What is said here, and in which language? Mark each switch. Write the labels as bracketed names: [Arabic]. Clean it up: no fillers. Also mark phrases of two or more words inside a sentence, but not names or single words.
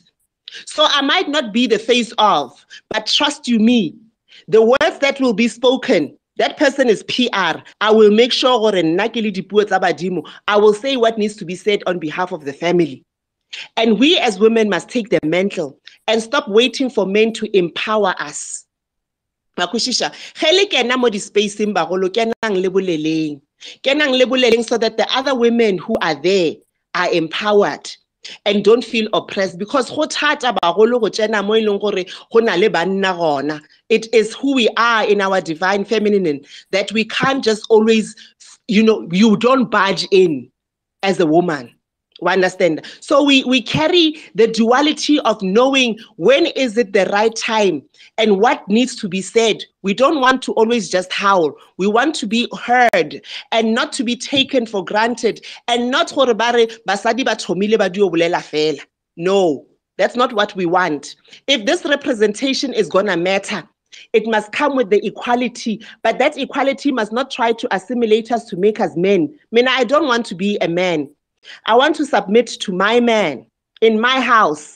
[English] So I might not be the face of, but trust you me, the words that will be spoken, that person is PR. I will make sure I will say what needs to be said on behalf of the family. And we as women must take the mantle and stop waiting for men to empower us. [Tswana] Makushisha, hele kena mo di-spacing bagolo, kenang le boleleng. Kenang le boleleng [English] so that the other women who are there are empowered and don't feel oppressed, because [Tswana] go thata bagolo go tsena mo ileng gore go na le banna gona. [English] It is who we are in our divine feminine that we can't just always, you don't budge in as a woman. We understand. So we carry the duality of knowing when is it the right time and what needs to be said. We don't want to always just howl. We want to be heard and not to be taken for granted, and not [Tswana] gore bare basadi ba thomile ba dio bolela fela. [English] No, that's not what we want. If this representation is gonna matter, it must come with the equality, but that equality must not try to assimilate us to make us men. I mean, I don't want to be a man. I want to submit to my man in my house.